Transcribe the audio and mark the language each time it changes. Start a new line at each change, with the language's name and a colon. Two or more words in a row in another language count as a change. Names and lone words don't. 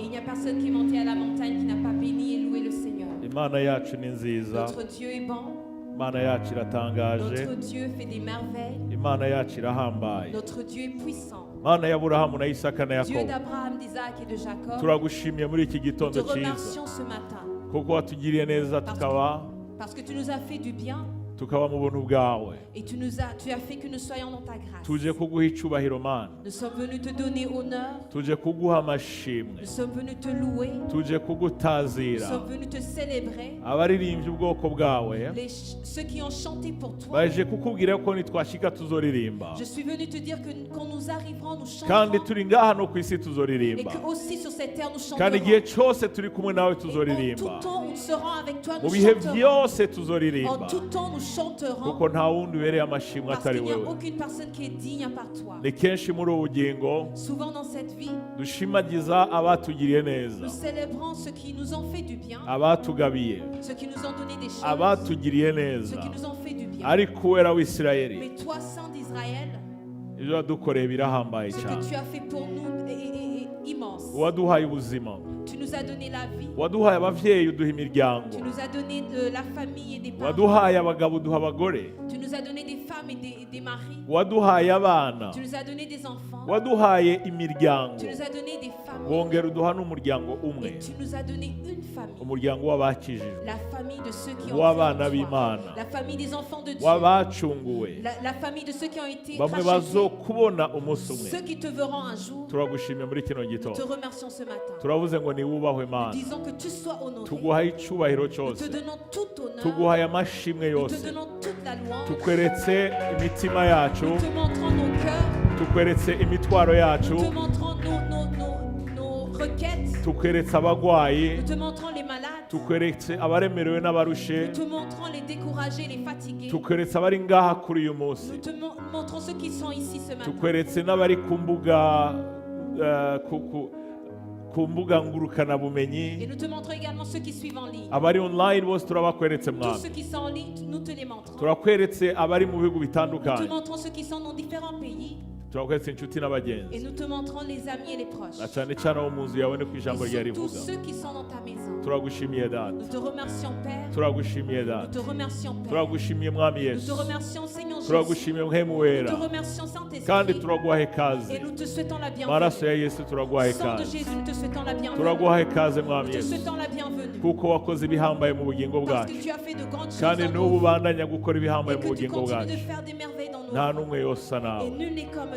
French: a personne qui est monté à la montagne qui n'a pas béni et loué le Seigneur.
Rundi: Imana yacu ni nziza,
French: Notre Dieu est bon.
Rundi: Imana yacu iratangaje,
French: Notre Dieu fait des merveilles.
Rundi: Imana yacu irahambaye.
French: Notre Dieu est puissant.
Rundi: Mana y'Aburahamu na Isaka na
French: Dieu
Rundi: Yakobo,
French: d'Abraham, d'Isaac et de Jacob.
Rundi: turagushimiye muri iki
French: Nous te
Rundi: gitondo cyiza
French: remercions ce matin
Rundi: kuko watugiriye neza
French: parce que tu nous as fait du bien
Rundi: tukaba mu buntu bwawe.
French: et tu as fait que nous soyons dans ta grâce.
Rundi: Tuje kuguha icyubahiro Mana,
French: Nous sommes venus te donner honneur.
Rundi: tuje kuguha amashimwe,
French: Nous sommes venus te louer.
Rundi: tuje
French: Nous
Rundi: kugutazira.
French: sommes venus te célébrer.
Rundi: Abaririmbyi ubwoko bwawe
French: Ceux qui ont chanté pour toi.
Rundi: baje kukubwira ko nitwashika tuzoririmba,
French: Je suis venu te dire que quand nous arriverons, nous
Rundi: kandi
French: chanterons.
Rundi: turi ngaha no ku isi
French: Et
Rundi: tuzoririmba,
French: que aussi sur cette terre, nous
Rundi: kandi
French: chanterons.
Rundi: igihe cyose turi kumwe nawe
French: Et en tout
Rundi: tuzoririmba,
French: temps, nous serons avec toi,
Rundi: mu
French: nous
Rundi: bihe
French: chanterons.
Rundi: byose
French: En
Rundi: tuzoririmba,
French: tout temps, nous chanterons.
Rundi: kuko nta wundi ubereye amashimwe
French: Parce
Rundi: atari
French: qu'il n'y a
Rundi: wewe.
French: aucune personne qui est digne à part toi.
Rundi: Ni kenshi muri ubu bugingo
French: Souvent dans cette vie,
Rundi: dushimagiza abatugiriye neza,
French: nous célébrons ceux qui nous ont fait du bien,
Rundi: abatugabiye,
French: ceux qui nous ont donné des choses,
Rundi: abatugiriye
French: ceux
Rundi: neza.
French: qui nous ont fait du bien.
Rundi: Ariko uwera w'Isirayeli,
French: Mais toi, Saint d'Israël,
Rundi: ibyo wadukoreye birahambaye
French: ce que
Rundi: cyane.
French: tu as fait pour nous est immense.
Rundi: Waduhaye ubuzima,
French: Tu nous as donné la vie,
Rundi: waduhaye ababyeyi uduha imiryango,
French: tu nous as donné la famille et des parents,
Rundi: waduhaye abagabo uduha abagore,
French: tu nous as donné des femmes et des maris,
Rundi: waduhaye abana,
French: tu nous as donné des enfants,
Rundi: waduhaye imiryango,
French: tu nous as donné des familles
Rundi: wongera uduha n'umuryango
French: et
Rundi: umwe,
French: tu nous as donné une famille.
Rundi: umuryango w'abakijijwe,
French: La famille de ceux qui ont
Rundi: w'abana
French: cru en toi.
Rundi: b'Imana,
French: La famille des enfants de Dieu.
Rundi: w'abacunguwe,
French: La famille de ceux qui ont été
Rundi: bamwe
French: rachetés.
Rundi: bazokubona umunsi umwe.
French: Ceux qui te verront un jour.
Rundi: Turagushimiye muri kino
French: Nous te
Rundi: gitondo,
French: remercions ce matin.
Rundi: turavuze ngo ni wubahwe Mana,
French: Disons que tu sois honoré.
Rundi: tuguhaye icyubahiro
French: Nous te
Rundi: cyose,
French: donnons tout honneur.
Rundi: tuguhaye amashimwe
French: Nous te
Rundi: yose,
French: donnons toute la louange.
Rundi: tukweretse imitima yacu,
French: Nous te montrons nos cœurs.
Rundi: tukweretse imitwaro yacu,
French: Nous te montrons nos requêtes.
Rundi: tukweretse abagwayi,
French: Nous te montrons les malades.
Rundi: tukweretse abaremerewe n'abarushe,
French: Nous te montrons les découragés, les fatigués.
Rundi: tukweretse abari ngaha kuri uyu munsi,
French: Nous te montrons ceux qui sont ici ce matin.
Rundi: tukweretse n'abari ku mbuga ku mbuga ngurukanabumenyi,
French: Et nous te montrons également ceux qui suivent en ligne.
Rundi: abari online bose turabakweretse
French: Tous
Rundi: Mwami,
French: ceux qui sont en ligne, nous te les montrons.
Rundi: turakweretse abari mu bihugu
French: Nous te
Rundi: bitandukanye,
French: montrons ceux qui sont dans différents pays.
Rundi: turakweretse inshuti
French: Et
Rundi: n'abagenzi,
French: nous te montrons les amis et les proches.
Rundi: na cyane cyane abo mu nzu yawe no ku ijambo
French: Et
Rundi: ryawe
French: surtout
Rundi: rivuga.
French: ceux qui sont dans ta maison.
Rundi: Turagushimiye Data,
French: Nous te remercions Père.
Rundi: turagushimiye
French: Nous
Rundi: Data,
French: te remercions Père.
Rundi: turagushimiye Mwami
French: Nous
Rundi: Yesu,
French: te remercions Seigneur Jésus.
Rundi: turagushimiye Mpwemu
French: Nous
Rundi: wera,
French: te remercions
Rundi: kandi
French: Saint-Esprit.
Rundi: turaguha ikaze.
French: Et nous te souhaitons la
Rundi: Maraso ya
French: bienvenue.
Rundi: Yesu turaguha
French: Sang de
Rundi: ikaze,
French: Jésus, nous te souhaitons la bienvenue.
Rundi: turaguha ikaze Mwami
French: Nous te
Rundi: Yesu,
French: souhaitons la bienvenue.
Rundi: kuko wakoze ibihambaye mu bugingo
French: Parce
Rundi: bwacu,
French: que tu as fait de grandes choses
Rundi: kandi
French: en
Rundi: n'ubu
French: nous.
Rundi: ubandanya gukora
French: Et
Rundi: ibihambaye mu
French: que tu
Rundi: bugingo
French: continues de
Rundi: bwacu.
French: faire des merveilles dans nos
Rundi: Nta
French: vies.
Rundi: n'umwe yosa
French: Et
Rundi: nawe,
French: nul n'est comme